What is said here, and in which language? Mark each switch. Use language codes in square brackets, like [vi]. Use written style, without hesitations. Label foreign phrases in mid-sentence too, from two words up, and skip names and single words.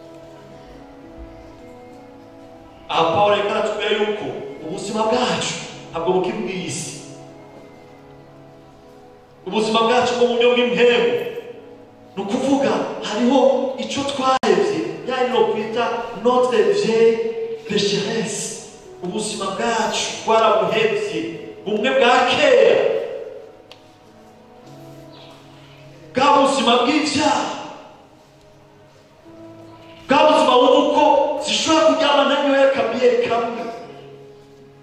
[rw] Aha Pawulo yaratubwira yuko ubuzima bwacu ntabwo bukiri bw'isi. Ubuzima bwacu bwo mu buryo bw'impemu, ni ukuvuga hariho icyo twahebye, yari no kwita [fr] notre vieille pécheresse. [rw] Ubuzima bwacu twarabuhebye, bumwe bwa kera, bwa buzima bw'ibyaha, bwa buzima w'uko zishobora kuryama nanyoye akabiyeri kamwe,